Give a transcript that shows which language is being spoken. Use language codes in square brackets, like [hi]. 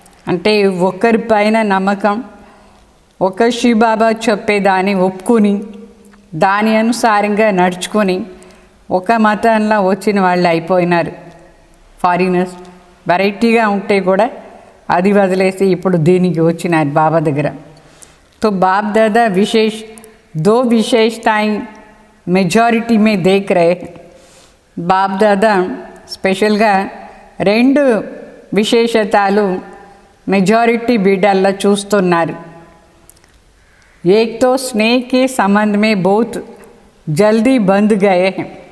[te] అంటే ఒక్కరిపైన నమ్మకం, ఒక శివబాబా చెప్పేదాన్ని ఒప్పుకుని దాని అనుసారంగా నడుచుకొని ఒక మతంలో వచ్చిన వాళ్ళు అయిపోయినారు ఫారినర్స్। వెరైటీగా ఉంటే కూడా అది వదిలేసి ఇప్పుడు దీనికి వచ్చినారు బాబా దగ్గర। [hi] तो बाप दादा विशेष दो विशेषताएं मेजॉरिटी में देख रहे हैं। [te] బాప్ దాదా స్పెషల్గా రెండు విశేషతాలు మెజారిటీ బిడ్డల్లో చూస్తున్నారు। [hi] एक तो स्नेह के संबंध में बहुत जल्दी बंध गए हैं।